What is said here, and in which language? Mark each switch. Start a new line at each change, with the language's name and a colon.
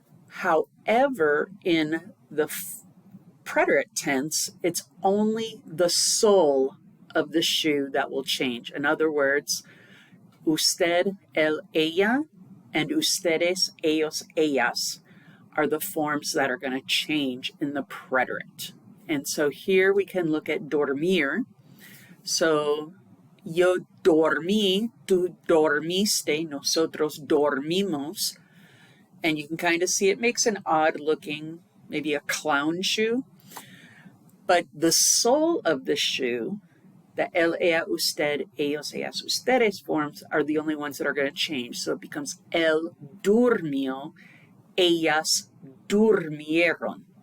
English: However, in the preterite tense, it's only the sole of the shoe that will change. In other words,
Spanish: usted, él, ella,
English: and
Spanish: ustedes, ellos, ellas
English: are the forms that are going to change in the preterite. And so here we can look at dormir.
Spanish: So, yo dormí, tú dormiste, nosotros dormimos.
English: And you can kind of see it makes an odd looking, maybe a clown shoe. But the sole of the shoe, the
Spanish: él, ella, usted, ellos, ellas, ustedes
English: forms are the only ones that are going to change. So it becomes
Spanish: él durmió, ellas durmieron.